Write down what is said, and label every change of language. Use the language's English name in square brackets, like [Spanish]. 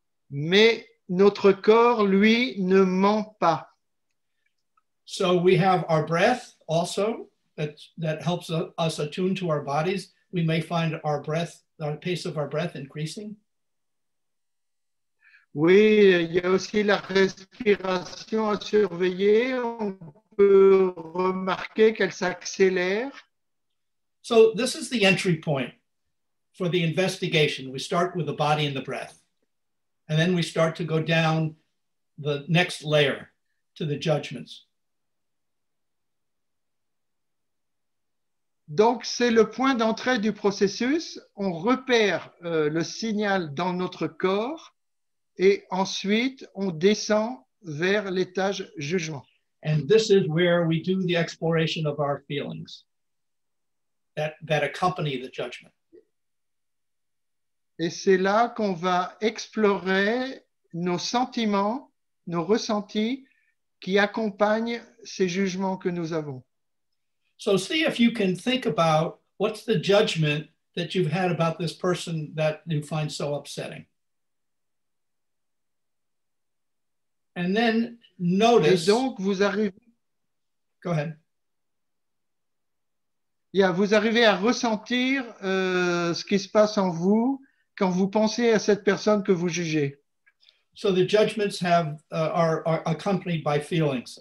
[French] Mais notre corps, lui, ne ment pas. [English] So we have our breath also that helps us attune to our bodies. We may find our pace of our breath increasing. [French] Oui, il y a aussi la respiration à surveiller. On peut remarquer qu'elle s'accélère. [English] So this is the entry point for the investigation. We start with the body and the breath. And then we start to go down the next layer to the judgments. [French] Donc, c'est le point d'entrée du processus. On repère le signal dans notre corps et ensuite, on descend vers l'étage jugement. [English] And this is where we do the exploration of our feelings that accompany the judgment. [French] Et c'est là qu'on va explorer nos sentiments, nos ressentis qui accompagnent ces jugements que nous avons. [English] So see if you can think about what's the judgment that you've had about this person that you find so upsetting. And then notice. [French] Et donc, vous arrivez. [English] Go ahead. [French] Yeah, vous arrivez à ressentir ce qui se passe en vous quand vous pensez à cette personne que vous jugez. [English] So the judgments are accompanied by feelings.